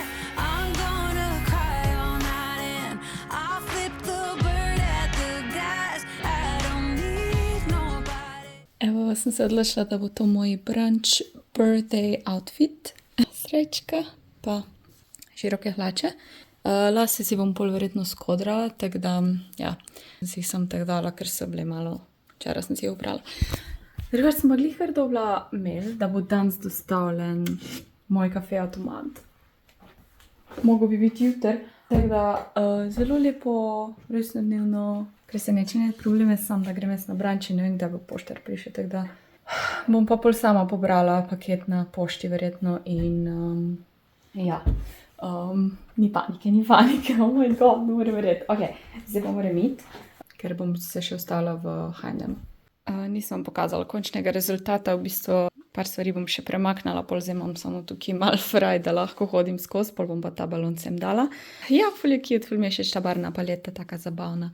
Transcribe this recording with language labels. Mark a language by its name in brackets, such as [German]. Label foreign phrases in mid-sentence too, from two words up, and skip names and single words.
[English] I'm gonna cry all night and I'll flip the bird at the guys. I don't need nobody. [Slovenian] Evo, sem se odločila, da bo to moj [English] brunch birthday outfit. [Slovenian] Srečka, pa široke hlače. Lase si bom pol verjetno skodrala, tako da, ja, si jih sem tako dala, ker so bile malo, včeraj sem si jih oprala. Drugač sem pa glih kar dobila mail, da bo danes dostavljen moj kafe avtomat. Mogo bi biti jutri, tako da zelo lepo rojstnodnevno presenečenje. Problem je sam, da grem jaz na brunch in ne vem, kdaj bo poštar prišel, tako da bom pa pol sama pobrala paket na pošti verjetno in ja, ni panike, [English] oh my god, [Slovenian] ne morem verjeti. Ok, zdaj pa moram iti, ker bom se še ostala v H&M. Nisem pokazala končnega rezultata, v bistvu par stvari bom še premaknala, pol zdaj imam samo tukaj malo fraj, da lahko hodim skozi, pol bom pa ta balon sem dala. Ja, ful je cute, ful mi je še ta barvna paleta, taka zabavna.